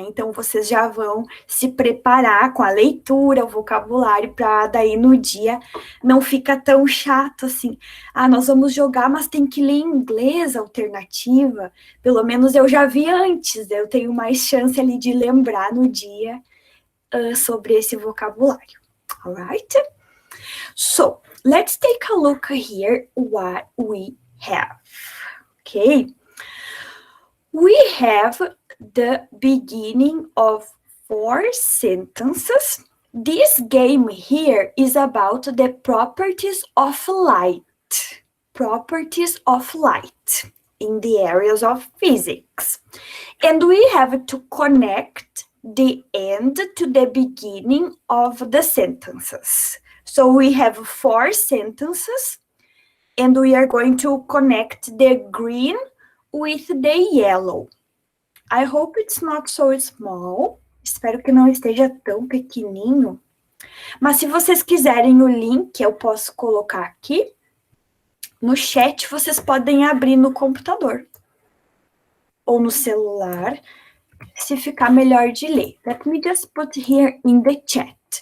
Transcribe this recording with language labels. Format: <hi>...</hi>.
<pt>Então, vocês já vão se preparar com a leitura, o vocabulário, para daí no dia não fica tão chato assim. Nós vamos jogar, mas tem que ler em inglês a alternativa. Pelo menos eu já vi antes, eu tenho mais chance ali de lembrar no dia sobre esse vocabulário.</pt> <en>Alright? So, let's take a look here what we have. Okay. We have the beginning of 4 sentences. This game here is about the properties of light. Properties of light in the areas of physics. And we have to connect the end to the beginning of the sentences. So we have 4 sentences, and we are going to connect the green with the yellow. I hope it's not so small.</en> <pt>Espero que não esteja tão pequenininho. Mas se vocês quiserem o link, eu posso colocar aqui. No chat, vocês podem abrir no computador. Ou no celular, se ficar melhor de ler.</pt> <en>Let me just put here in the chat.</en>